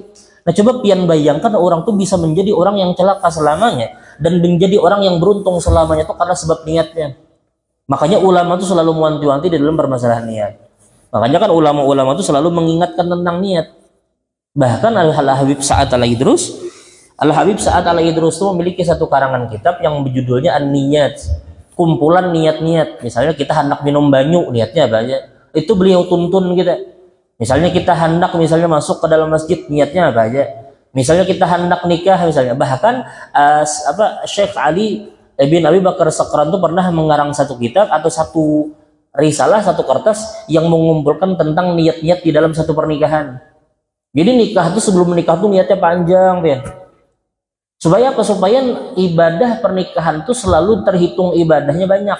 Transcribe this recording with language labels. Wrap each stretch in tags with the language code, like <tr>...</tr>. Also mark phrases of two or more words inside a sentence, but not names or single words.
<id>Nah, coba pian bayangkan orang tuh bisa menjadi orang yang celaka selamanya dan menjadi orang yang beruntung selamanya tuh karena sebab niatnya. Makanya ulama tuh selalu mewanti-wanti di dalam permasalahan niat. Makanya kan ulama-ulama tuh selalu mengingatkan tentang niat. Bahkan Al-Habib Sa'ad Al-Idrus tuh memiliki satu karangan kitab yang berjudulnya An-Niyat, kumpulan niat-niat. Misalnya kita hendak minum banyu, niatnya banyak. Itu beliau tuntun kita. Misalnya kita hendak masuk ke dalam masjid, niatnya apa aja. Misalnya kita hendak nikah misalnya. Bahkan Syekh Ali bin Abi Bakar Sakran itu pernah mengarang satu kitab atau satu risalah, satu kertas yang mengumpulkan tentang niat-niat di dalam satu pernikahan. Jadi nikah itu sebelum menikah tuh niatnya panjang, ya. Supaya apa? Supaya ibadah pernikahan itu selalu terhitung ibadahnya banyak.</id>